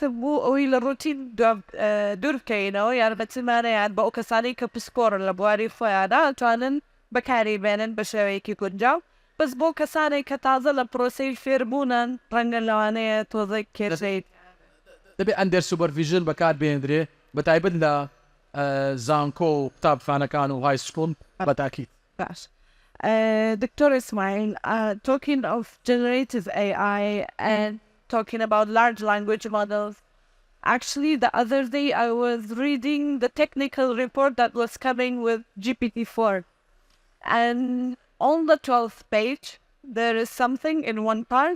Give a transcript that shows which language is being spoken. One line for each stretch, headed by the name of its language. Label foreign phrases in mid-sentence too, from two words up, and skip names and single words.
Central Kurdish: بوو ئەوەی لە ڕوتین دوور بکەینەوە یارمەتیمانەیان بە ئەو کەسانی کە پسپۆرن لە بواری خۆیاندا ئەتوانن بەکاری بێنن بە شێوەیەکی گونجاو بەس بۆ کەسانێک کە تازە لە پرۆسی فێربوونن ڕەنگە لەوانەیە تۆزێک کێشەیت دەبێت
English: under supervision
Central Kurdish: بەکار بێنرێ بەتایبەت لە زانکۆ و قوتابخانەکان و
English: high school
Central Kurdish: بەتاکید باش.
English: Dr. Ismail, talking of generative AI and talking about large language models, actually the other day I was reading the technical report that was coming with GPT-4, and on the 12th page there is something in one part.